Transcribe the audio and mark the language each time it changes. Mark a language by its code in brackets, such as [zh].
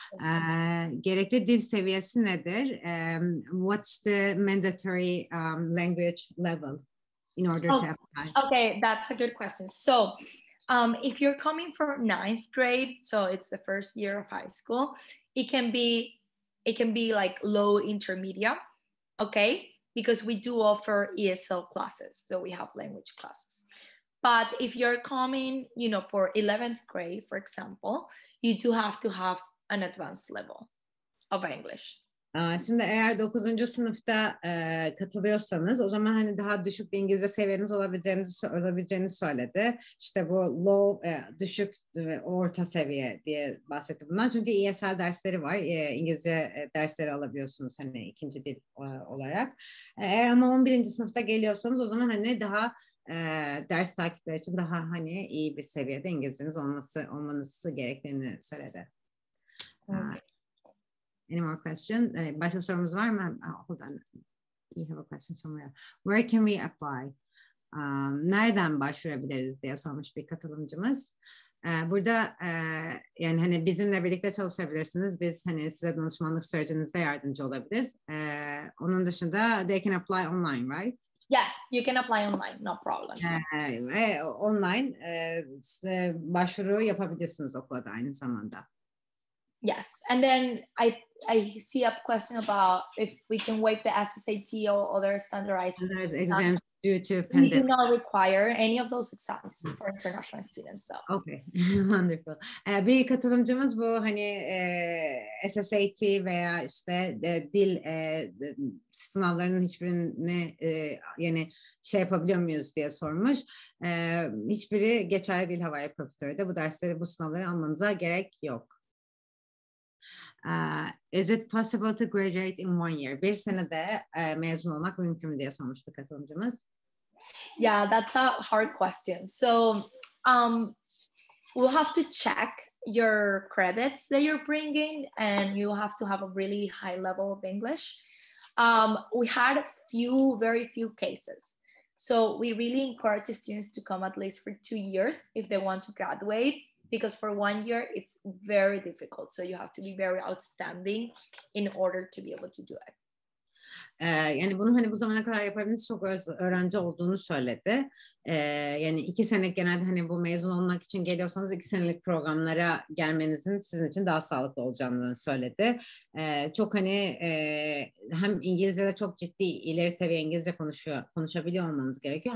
[tr] Gerekli dil seviyesi nedir? [en] What's the mandatory language level in order to apply? Okay, that's a good question. So, if you're coming from 9th grade, so it's the first year of high school, it can be like low intermediate, okay? Because we do offer ESL classes, so we have language classes. But if you're coming, for 11th grade, for example, you do have to have an advanced level of English. [tr] Şimdi eğer 9. sınıfta katılıyorsanız o zaman hani daha düşük bir İngilizce seviyeniz olabileceğini söyledi. İşte bu low, düşük ve orta seviye diye bahsetti bundan. Çünkü ESL dersleri var. İngilizce dersleri alabiliyorsunuz hani 2. dil olarak. Eğer ama 11. sınıfta geliyorsanız o zaman hani daha ders takipleri için daha hani iyi bir seviyede İngilizceniz olmanız gerektiğini söyledi. [en] Any more question? [tr] Başka sorumuz var mı? [en] Hold on. You have a question somewhere. Where can we apply? [tr] Nereden başvurabiliriz diye sormuş bir katılımcımız. Burada yani hani bizimle birlikte çalışabilirsiniz. Biz hani size danışmanlık sürecinizde yardımcı olabiliriz. Onun dışında [en] they can apply online, right? Yes, you can apply online, no problem. [tr] Online başvuru yapabilirsiniz okula da aynı zamanda. [en] Yes, and then I see a question about if we can waive the SSAT or other standardized exams due to pandemic. We do not require any of those exams for international students. So. Okay, wonderful. [tr] Bir katılımcımız bu hani SSAT veya işte dil sınavlarının hiçbirini yani şey yapabiliyor muyuz diye sormuş. Hiçbiri geçerli değil Hawai'i Preparatory'de. Bu dersleri, bu sınavları almanıza gerek yok. [en] Is it possible to graduate in 1 year? [tr] Bir senede mezun olmak mümkün mü diye sormuş bir katılımcımız. [en] Yeah, that's a hard question. So we'll have to check your credits that you're bringing, and you have to have a really high level of English. We had very few cases. So we really encourage the students to come at least for 2 years if they want to graduate, because for 1 year it's very difficult. So you have to be very outstanding in order to be able to do it. [tr] Yani bunu hani bu zamana kadar yapabildiğiniz çok öğrenci olduğunu söyledi. Yani 2 sene genelde hani bu mezun olmak için geliyorsanız 2 senelik programlara gelmenizin sizin için daha sağlıklı olacağını söyledi. Çok hani hem İngilizce'de çok ciddi ileri seviye İngilizce konuşabiliyor olmanız gerekiyor.